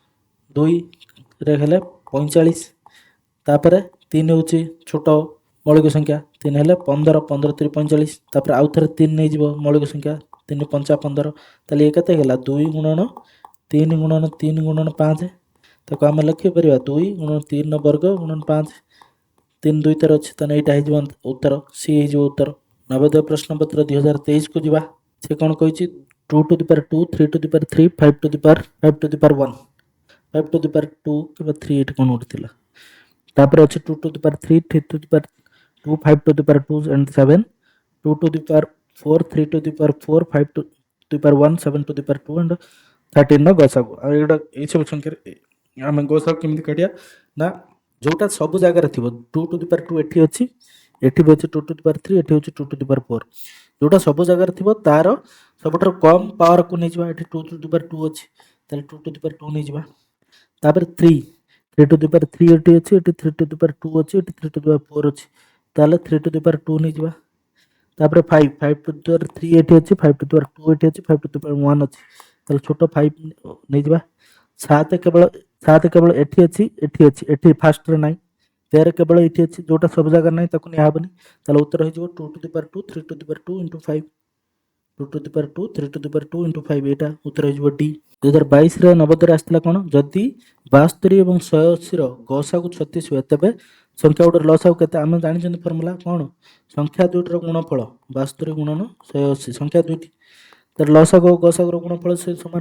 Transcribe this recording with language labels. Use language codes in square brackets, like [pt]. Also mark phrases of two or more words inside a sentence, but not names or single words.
[or] 2ରେ ହେଲେ 45, ତାପରେ 3 ହେଉଛି ଛୋଟ ମୌଳିକ ସଂଖ୍ୟା, 3 ହେଲେ 15, 15 3 45, ତାପରେ ଆଉ ଥରେ 3 ନେଇଯିବ ମୌଳିକ ସଂଖ୍ୟା, 3 5 15। ତାହେଲେ ଇଏ କେତେ ହେଇଗଲା? 2 ଗୁଣନ 3 ଗୁଣନ 3 ଗୁଣନ 5। ତାକୁ ଆମେ ଲେଖିପାରିବା 2 ଗୁଣନ 3 ବର୍ଗ ଗୁଣନ 5। 3 2 ଥର ଅଛି, ତାହେଲେ ଏଇଟା ହେଇଯିବ ଉତ୍ତର, ସି ହେଇଯିବ ଉତ୍ତର। ନବୋଦୟ ପ୍ରଶ୍ନପତ୍ର 2023କୁ ଯିବା। ସେ କ'ଣ କହିଛି? [en] 2 to the power 2, 3 to the power 3, 5 to the power 1, 5 to the power 2 [or] କିମ୍ବା 3 ଏଠି କ'ଣ ଗୋଟେ ଥିଲା। ତାପରେ ଅଛି [en] 2 to the power 3, 3 to the power 2, 5 to the power 2 and 7, 2 to the power 4, 3 to the power 4, 5 to the power 1, 7 to the power 2 and [or] 13ର ଗସାଗୁ। ଆଉ ଏଇସବୁ ସଂଖ୍ୟାରେ ଆମେ ଗସାଗୁ କେମିତି କାଢ଼ିବା? ନା ଯେଉଁଟା ସବୁ ଜାଗାରେ ଥିବ, 2 [en] to the power [or] 2 ଏଠି ଅଛି, ଏଠି ବି ଅଛି 2 [en] to the power [or] 3, ଏଠି ହେଉଛି [en] 2 to the power 4। [or] ଯେଉଁଟା ସବୁ ଜାଗାରେ ଥିବ ତାର ସବୁଠାରୁ କମ୍ ପାୱାରକୁ ନେଇଯିବା। [en] ଏଠି 2 to the power 2 [or] ଅଛି, ତାହେଲେ [en] 2 to the power 2 [or] ନେଇଯିବା। ତାପରେ [en] 3 to the power 3 [or] ଏଠି ଅଛି, ଏଠି [en] 3 to the power 2 [or] ଅଛି, ଏଠି [en] 3 to the power 4 [or] ଅଛି, ତାହେଲେ [en] 3 to the power 2 ନେଇଯିବା। [or] ତାପରେ 5 [en] to the power [or] 3 ଏଠି ଅଛି, 5 [en] to the power [or] 2 ଏଠି ଅଛି, 5 [en] to the power [or] 1 ଅଛି, ତାହେଲେ ଛୋଟ 5 ନେଇଯିବା। 7 କେବଳ ଏଠି ଅଛି, ଏଠି ଫାଷ୍ଟରେ ନାହିଁ। 13 କେବଳ ଏଠି ଅଛି, ଯେଉଁଟା ସବୁ ଜାଗାରେ ନାହିଁ ତାକୁ ନିଆହେବନି। ତାହେଲେ ଉତ୍ତର ହେଇଯିବ [en] 2 to the power 2, 3 to the power 2 into 5, 2 to the power 2, 3 to the power 2 into 5, [or] ଏଇଟା ଉତ୍ତର ହେଇଯିବ ଡି। 2022ରେ ନବୋଦୟରେ ଆସିଥିଲା କ'ଣ? ଯଦି 72 ଏବଂ 180ର ଗସାଗୁ 36 ହୁଏ, ତେବେ ସଂଖ୍ୟା ଗୁଡ଼ିକର ଲସାଗୁ କେତେ? ଆମେ ଜାଣିଛନ୍ତି ଫର୍ମୁଲା କ'ଣ? ସଂଖ୍ୟା ଦୁଇଟିର ଗୁଣଫଳ 72 ଗୁଣନ 180, ସଂଖ୍ୟା ଦୁଇଟି। ତାର ଲସାଗୁ ଆଉ ଗସାଗୁର ଗୁଣଫଳ ସେ ସମାନ।